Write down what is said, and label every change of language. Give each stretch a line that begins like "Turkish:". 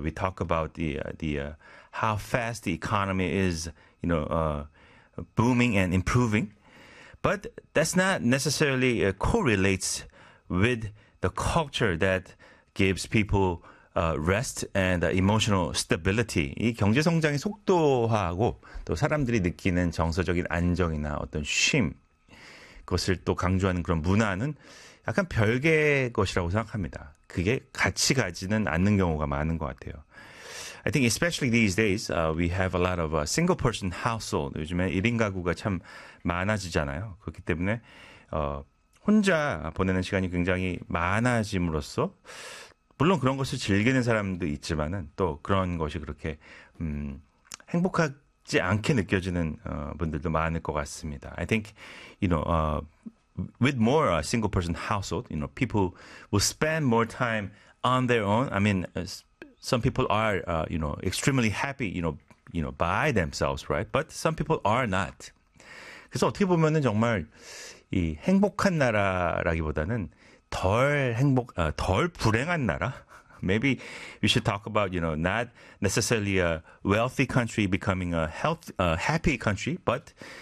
English: We talk about the how fast the economy is you know booming and improving. But that's not necessarily correlates with the culture that gives people rest and emotional stability.
Korean: 이 경제 성장의 속도하고 또 사람들이 느끼는 정서적인 안정이나 어떤 쉼 그것을 또 강조하는 그런 문화는 약간 별개의 것이라고 생각합니다. 그게 같이 가지는 않는 경우가 많은 것 같아요.
English: I think especially these days, we have a lot of single person household.
Korean: 요즘에 1인 가구가 참 많아지잖아요. 그렇기 때문에 혼자 보내는 시간이 굉장히 많아짐으로써 물론 그런 것을 즐기는 사람도 있지만은 또 그런 것이 그렇게 행복하지 않게 느껴지는 분들도 많을 것 같습니다.
English: I think you know with more single person household, you know people will spend more time on their own. I mean some people are you know extremely happy you know by themselves right but some people are not
Korean: 그래서 어떻게 보면은 정말 이 행복한 나라라기보다는 덜 불행한 나라
English: maybe we should talk about you know not necessarily a wealthy country becoming a happy country but